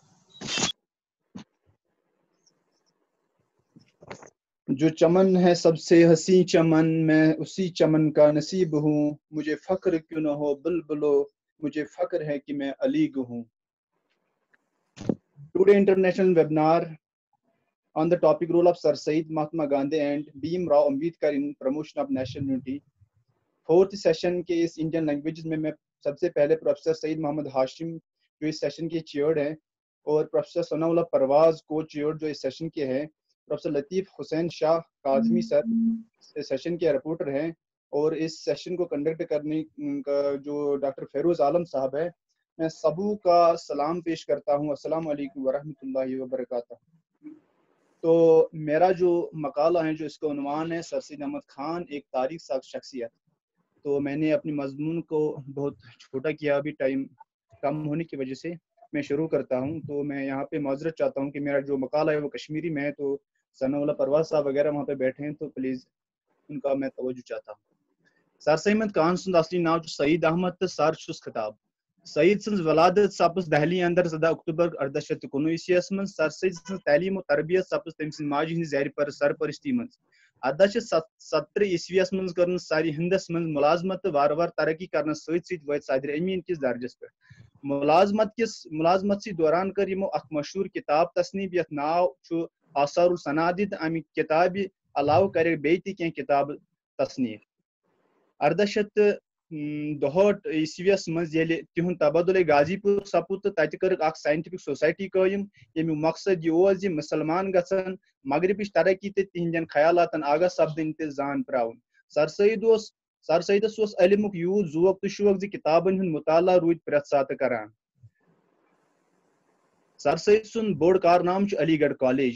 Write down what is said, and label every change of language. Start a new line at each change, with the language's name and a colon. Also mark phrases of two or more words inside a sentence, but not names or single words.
Hindi: जो चमन है सबसे हसी चमन, मैं उसी चमन का नसीब हूँ। मुझे फख्र क्यों न हो बुलबुलो, मुझे फख्र है कि मैं अलीग हूँ।
English: today international webinar on the topic role of Sir Syed Mahatma Gandhi and Bhim Rao Ambedkar in promotion of national unity।
Hindi: फोर्थ सेशन के इस
English: Indian language
Hindi: में मैं सबसे पहले प्रोफेसर सईद मोहम्मद हाशिम जो इस सेशन के चेयर्ड हैं, और प्रोफेसर सनाउल्लाह परवाज को चेयर्ड जो इस सेशन के हैं, प्रोफेसर लतीफ़ हुसैन शाह काज़मी सर इस सेशन के रिपोर्टर हैं, और इस सेशन को कंडक्ट करने का जो डॉक्टर फेरोज आलम साहब है। मैं सबू का सलाम पेश करता हूँ।
Arabic: السلام عليكم ورحمة الله وبركاته.
Hindi: तो मेरा जो मकाला है, जो इसका उन्वान है सर सैयद अहमद खान एक तारीख साज़ शख्सियत। तो मैंने अपनी मजमून को बहुत छोटा किया, अभी टाइम कम होने की वजह से मैं शुरू करता हूँ। तो मैं यहाँ पे माजरत चाहता हूँ कि मेरा जो मकाला है वो कश्मीरी में है, तो सनाउल्लाह परवाज साहब वगैरह वहाँ पे बैठे हैं, तो प्लीज़ उनका मैं तवज्जो चाहता हूँ।
Kashmiri: सर सैयद अहमद खान सुंद असली नाव सईद अहमद तो सर छुस खिताब। सईद सन्स वलादत सपस दहली अंदर 17 अक्टूबर 1819 मं। सर सईद सन्स तालीम और तरबियत सपस तम सन्द माजी हिंद ज़ाहिर पर सरपरस्ती मं। 1870 ईस्वीस मं कर सारी हिंदस मं मुलाजमत वार वार तरक्की कर सत वत सदर अमीन किस दर्जस पे। मुलाजमत दौरान कर यमो अख मशहूर किताब तस्नीब यथ नाव छु आसारुल सनादिद। अमि किताब अलाव कर बे कह किताब तस्नीफ। 1862 ईस्वीस मं तिहुंद तबदुल गाजीपुर सपु तो तत कर साइंटिफिक सोसाइटी कायम, यमु मकसद यह मुसलमान गसन मगरबिश तरक्की तो तिहंदन ख्यालातन आगा सपदन तो जान प्राउन। सर सईदस इल्मुक यूत जोक तो शौक ज किताबन हुंद मुताला रूद प्रेथ सात करान। सर सईद सुंद बोड़ कारनाम अलीगढ़ कॉलेज।